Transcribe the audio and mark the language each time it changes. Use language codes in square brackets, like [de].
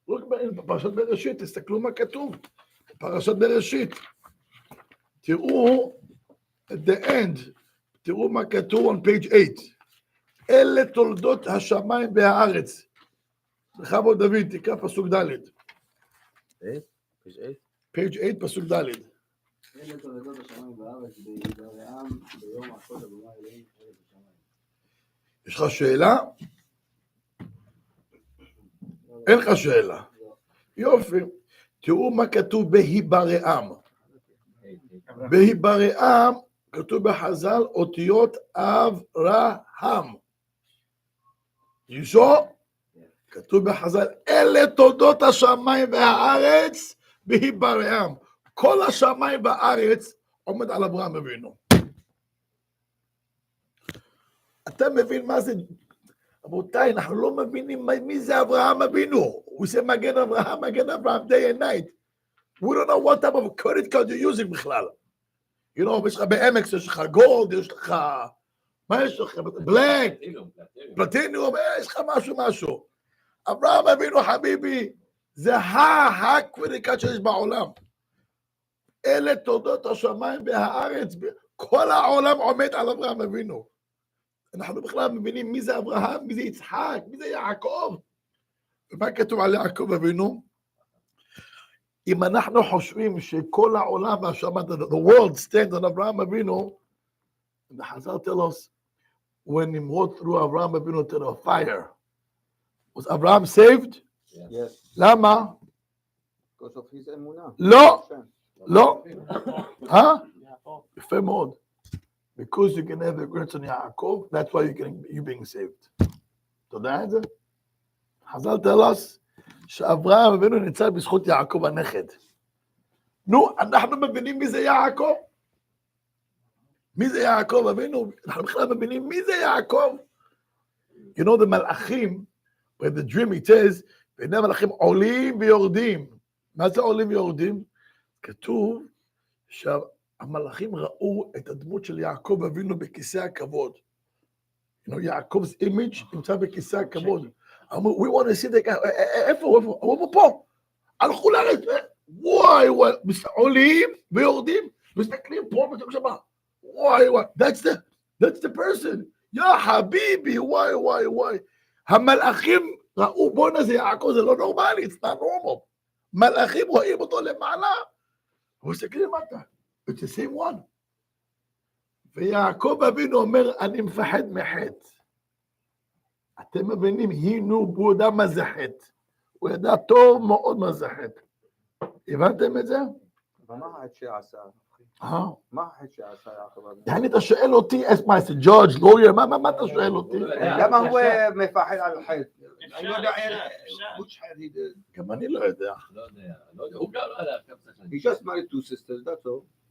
[he] בפרשת בראשית, תסתכלו מה כתוב. פרשת בראשית. תראו, [en] at the end, [he] תראו מה כתוב [en] on page 8. [he] אלה תולדות השמיים והארץ. בכבוד דוד, תקרא פסוק ד'. page 8, פסוק ד'. אלה תולדות השמיים והארץ, ביראם, ביום עשות אדוני אלוהים ארץ השמיים. יש לך שאלה? אין לך שאלה. יופי. תראו מה כתוב בהיברעם. בהיברעם כתוב בחז"ל אותיות אברהם. ישו? כתוב בחז"ל, אלה תולדות השמיים והארץ בהיברעם. כל השמיים והארץ עומד על אברהם אבינו. אתה מבין מה זה? רבותיי, אנחנו לא מבינים מי זה אברהם אבינו. הוא עושה מגן אברהם, [en] day and night. We don't know what type of credit card you're using [he] בכלל. [en] You know, [he] יש לך ב-MX, יש לך גולד, יש לך... מה יש לך? בלק, פלטינום, יש לך משהו. אברהם אבינו חביבי, זה ה-credit card שיש בעולם. אלה תולדות השמיים והארץ, כל העולם עומד על אברהם אבינו. אנחנו בכלל מבינים מי זה אברהם, מי זה יצחק, מי זה יעקב. ומה כתוב על יעקב אבינו? אם אנחנו חושבים שכל העולם והשמיים, [en] the world stands on אברהם אבינו, the Hazal tell us, when he walked through אברהם אבינו to the fire, was Abraham saved? Yes. [he] למה? [en] Because of his אמונה. [he] לא. יפה מאוד. [en] Because you can have a grandson יעקב, that's why you're being saved. [he] אתה יודע את זה? חז"ל [en] tell us, [he] שאברהם אבינו ניצל בזכות יעקב הנכד. נו, אנחנו מבינים מי זה יעקב? מי זה יעקב אבינו? אנחנו בכלל מבינים מי זה יעקב? [en] You know the מלאכים, where the dream it says, [he] והנה המלאכים עולים ויורדים. מה זה עולים ויורדים? כתוב שהמלאכים ראו את הדמות של יעקב אבינו בכיסא הכבוד. [en] You know, יעקב's image [he] נמצא בכיסא הכבוד. אמרו, [en] we want to see the guy, [he] איפה? הוא פה. הלכו לארץ, וואי, עולים ויורדים, מסתכלים פה, מסתכלים שמה. [en] Why? That's the person. [he] יא חביבי, [en] why? [he] המלאכים ראו בונה זה יעקב, זה לא נורמלי, [en] it's not normal. [he] מלאכים רואים אותו למעלה, הוא מסתכל למטה, [en] it's the same one. [he] ויעקב אבינו אומר, אני מפחד מחטא. אתם מבינים, הוא ידע מה זה חטא. הוא ידע טוב מאוד מה זה חטא. הבנתם את זה? ומה החטא שעשה? מה החטא שעשה יעקב אבינו? יעני, אתה שואל אותי, מה זה, ג'ודג', לויר, מה אתה שואל אותי? למה הוא מפחד על חטא? אני לא יודע [en] which had he did. [he] גם אני לא יודע. לא יודע, הוא גם לא יודע. [en] He just married 2 sisters, that's all.